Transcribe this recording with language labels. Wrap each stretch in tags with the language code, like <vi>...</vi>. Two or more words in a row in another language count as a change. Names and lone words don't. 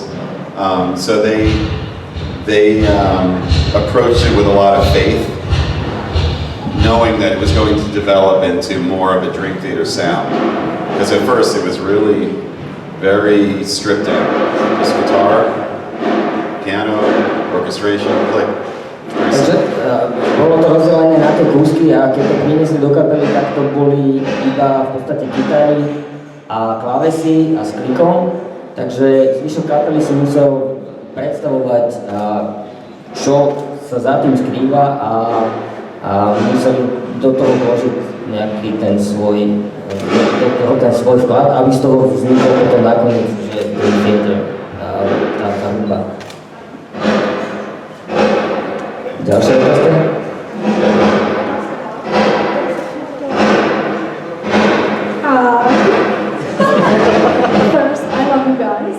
<en>So they approached it with a lot of faith, knowing that it was going to develop into more of a Dream Theater sound. Because at first it was really very stripped down. Just guitar, piano, orchestration, click.</en> <sk>Takže bolo to rozdelené na tie kúsky a keď to priniesli do kapely, tak to boli iba v podstate gitary a klávesy a s klikom. Takže zvyšok kapely si musel predstavovať, čo sa za tým skrýva a museli do toho vložiť nejaký ten svoj vklad, aby z toho vznikol potom nakoniec, že Dream Theater, tá hudba. Ďalšia otázka?</sk> <en>First, I love you guys.</en>